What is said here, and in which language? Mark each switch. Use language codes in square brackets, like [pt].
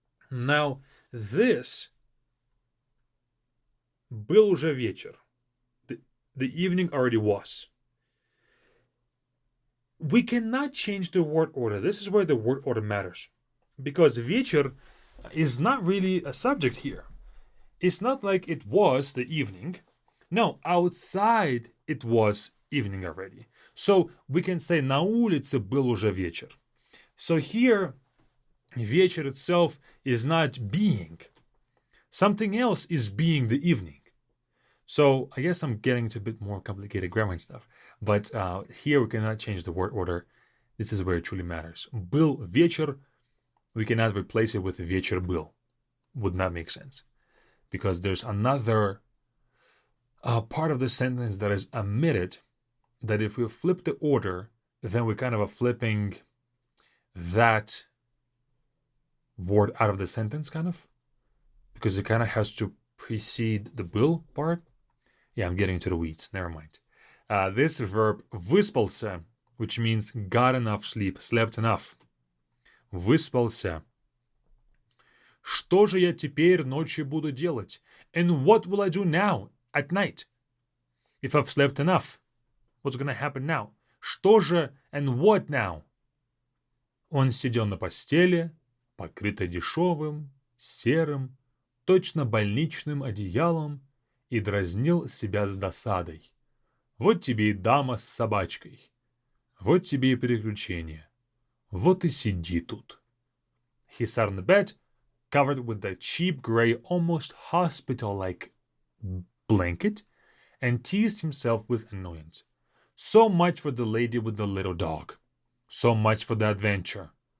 [en] Now, this [ru] был уже вечер. [en] The evening already was. We cannot change the word order. This is where the word order matters. Because вечер is not really a subject here. It's not like it was the evening. No, outside it was evening already. So we can say [ru] на улице был уже вечер. [en] So here, вечер itself is not being. Something else is being the evening. So I guess I'm getting to a bit more complicated grammar and stuff. But here we cannot change the word order. This is where it truly matters. Был вечер, we cannot replace it with вечер был. Would not make sense. Because there's another part of the sentence that is omitted, that if we flip the order, then we kind of are flipping that word out of the sentence, kind of. Because it kind of has to precede the был part. Yeah, I'm getting into the weeds. Never mind. This verb выспался, which means got enough sleep, slept enough. [ru] Выспался. Что же я теперь ночью буду делать? [en] And what will I do now, at night? If I've slept enough, what's going to happen now? Что же and what now? [ru] Он сидел на постели, покрытой дешевым, серым, точно больничным одеялом, и дразнил себя с досадой. Вот тебе и дама с собачкой. Вот тебе и приключения. Вот и сиди тут. [en] He sat on the bed, covered with the cheap gray, almost hospital-like blanket, and teased himself with annoyance. So much for the lady with the little dog. So much for the adventure.